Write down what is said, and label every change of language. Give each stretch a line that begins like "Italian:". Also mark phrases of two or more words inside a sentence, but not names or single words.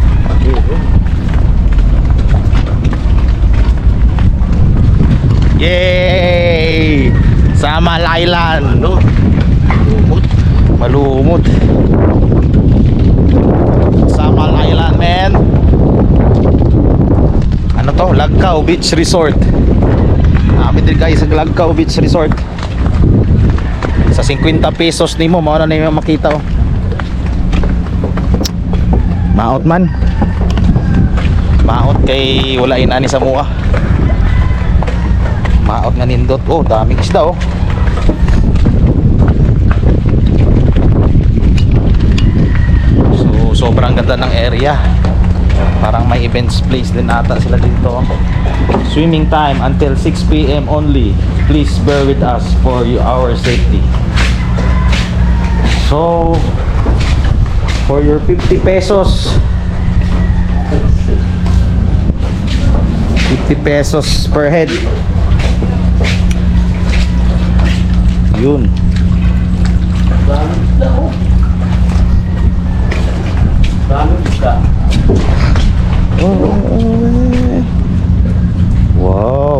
Filipino: Yay! Samal Island. Ano? Lumot. Malumot. Samal Island, man. Ano to? Lagkaw Beach Resort. Namin din guys sa Lagkaw Beach Resort.
Cebuano: Sa 50 pesos nimo mao na yung makita oh. Maot man. Maot kay wala inani sa mukha. Maot nga nindot. Oh,
Filipino: daming isda oh. So, sobrang ganda ng area. Parang may events place din ata sila dito.
English: Swimming time until 6 PM only. Please bear with us for our safety. So, for your 50 pesos 50 pesos per head.
Filipino: Yun. Wow.